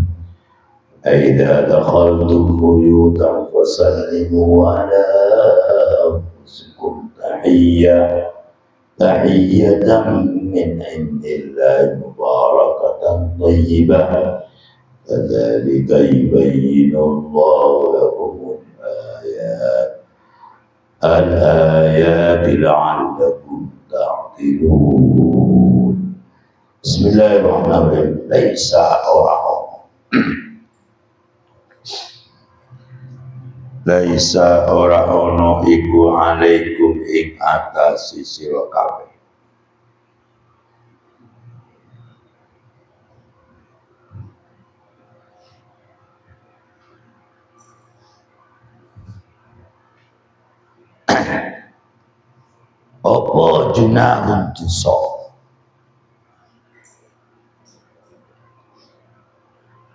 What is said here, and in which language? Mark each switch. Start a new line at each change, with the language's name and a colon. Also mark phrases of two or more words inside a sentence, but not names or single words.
Arabic: فإذا دخلتم بيوتا فسلموا على أنفسكم تحية من عند الله مباركة طيبة كذلك يبين الله لكم الآيات لعلكم تعقلون. بسم الله الرحمن الرحيم.
Javanese: Laisa ora ono iku alaikum ing atas sira kabeh. Apa junahun dosa?